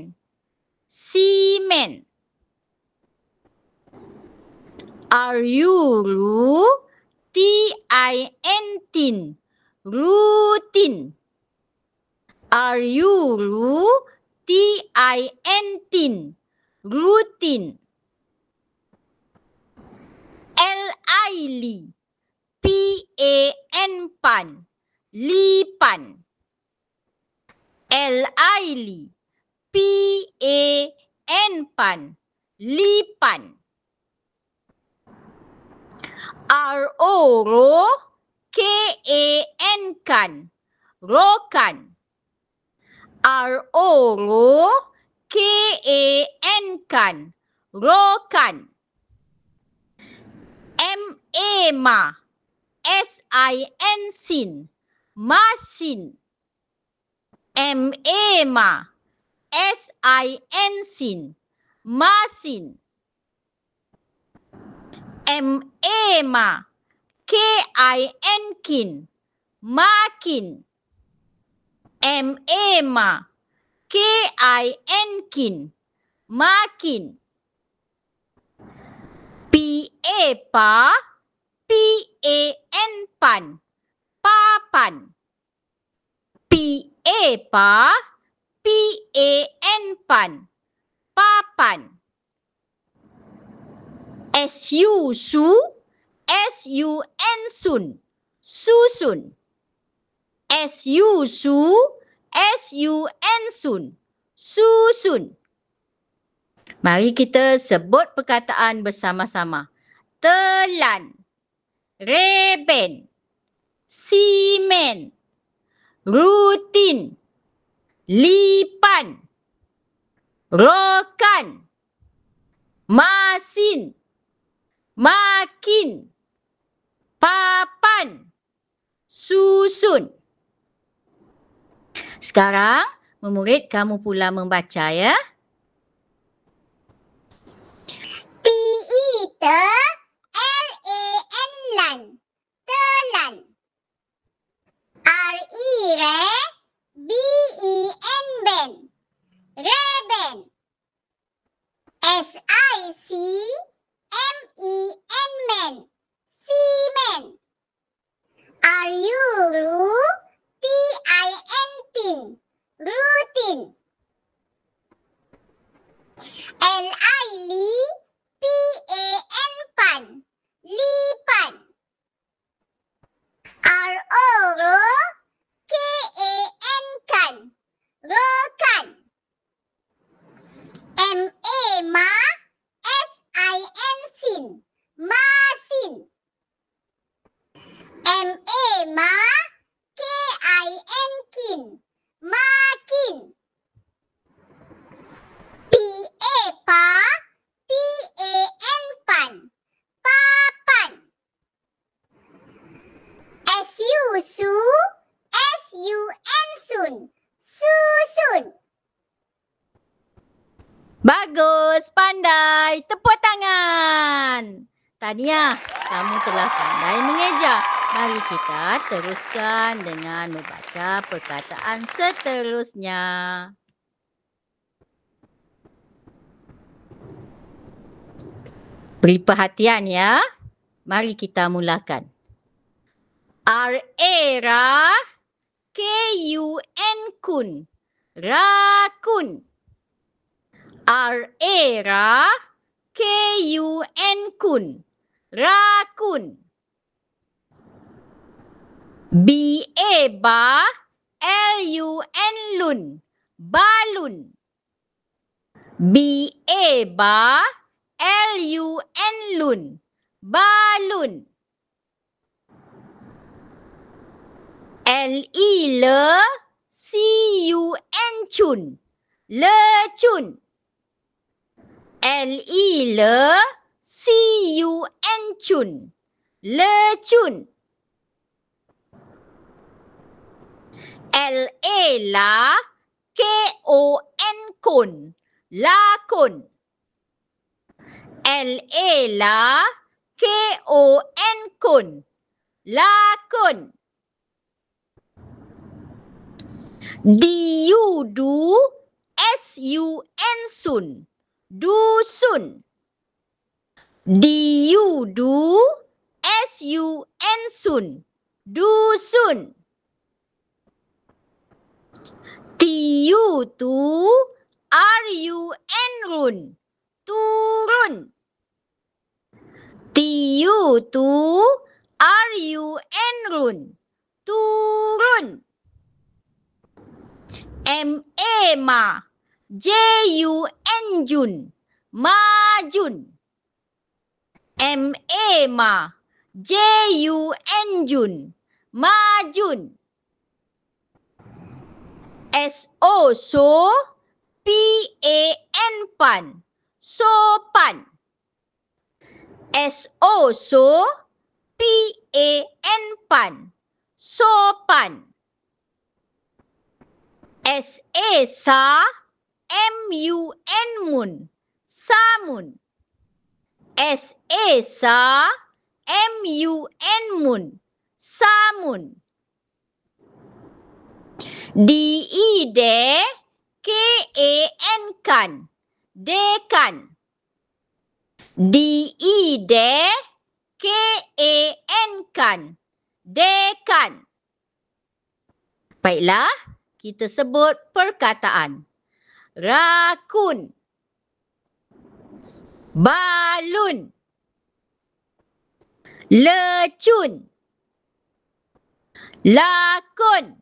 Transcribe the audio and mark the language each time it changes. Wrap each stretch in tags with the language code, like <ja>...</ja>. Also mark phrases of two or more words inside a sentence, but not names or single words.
<ms>Semen. R-U-Ru. T-I-N-Tin. Rutin. R-U-Ru. T-I-N-Tin. Rutin. L-I-Li. P-A-N pan. Lipan. L-I-Li. P-A-N pan. Lipan. R-O-Ro. K-A-N kan. Rokan. R-O-Ro. K-A-N kan. Rokan. M-A-Ma. S-I-N sin. Masin. M-A-Ma. S-I-N sin. Masin. M-A-Ma. K-I-N kin. Makin. M-A-Ma. K-I-N kin. Makin. P-A-Pa. P-A-N pan. Papan. P-A-Pa. P-A-N pan. Papan. S-U-Su. S-U-N sun. Susun. S-U-Su. S-U-N sun. Susun. Mari kita sebut perkataan bersama-sama. Telan. Reben. Semen. Rutin. Lipan. Rokan. Masin. Makin. Papan. Susun. Sekarang, murid kamu pula membaca ya. T-I-T-L-A-N lan. Telan. R-E-Re. B-E-N ben. Reben. S-I-C-M-E-N men. Semen. R-U-Ru. T-I-N-Tin. Rutin. L-I-Li. P-A-N pan. Lipan. R-O-Ro. K-A-N kan. Rokan. M-A-Ma. S-I-N sin. Masin. M-A-Ma. K-I-N kin. Makin. P-A-Pa. P-A-N pan. Papan. S-U-Su. S-U-N sun. Susun. Bagus, pandai. Tepuk tangan. Tahniah, kamu telah pandai mengeja. Mari kita teruskan dengan membaca perkataan seterusnya. Beri perhatian ya. Mari kita mulakan. R-A-Ra, K-U-N kun. Rakun. R-A-Ra, K-U-N kun. Rakun. B-A-Ba, L-U-N lun. Balun. B-A-Ba, L-U-N lun. Balun. L-E-Le, C-U-N cun. Lecun. L-E-Le, C-U-N cun. Lecun. L-A-La, K-O-N kun. Lakun. L-A-La, K-O-N kun. Lakun. D-U-Du, S-U-N sun. Dusun. D-U-Du, S-U-N sun. Dusun. T-U-Tu, R-U-N run. Turun. T-U-Tu, R-U-N run. Turun. M-A-Ma, J-U-N jun. Majun. M-A-Ma, J-U-N jun. Majun. S-O-So, P-A-N pan. Sopan. S-O-So, P-A-N pan. Sopan. S-A-Sa, M-U-N mun. Samun. S-A-Sa, M-U-N mun. Samun. D-E-De, K-A-N kan. Dekan. D-E-De, K-A-N kan. Dekan. Baiklah, kita sebut perkataan. Rakun. Balun. Lecun. Lakon.</ms>